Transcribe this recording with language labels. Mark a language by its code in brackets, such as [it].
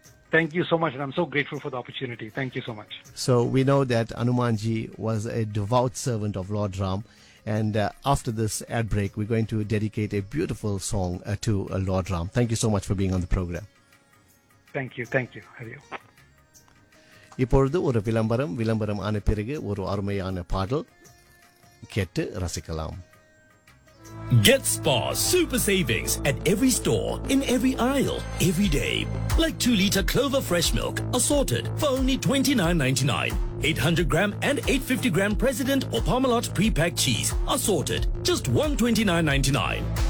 [en] Thank you so much, and I'm so grateful for the opportunity. Thank you so much. So we know that Hanumanji was a devout servant of Lord Ram. And after this ad break, we're going to dedicate a beautiful song to Lord Ram. Thank you so much for being on the program. Thank you. Thank you. Adio. [ta] இப்பொழுது ஒரு விளம்பரம். விளம்பரம் ஆன பிறகு ஒரு அருமையான பாடல் கேட்டு ரசிக்கலாம். [en] Get Spar Super Savings at every store, in every aisle, every day. Like 2-litre Clover Fresh Milk, assorted for only $29.99. 800 gram and 850 gram President or Parmalat pre-packed cheese, assorted, just $129.99.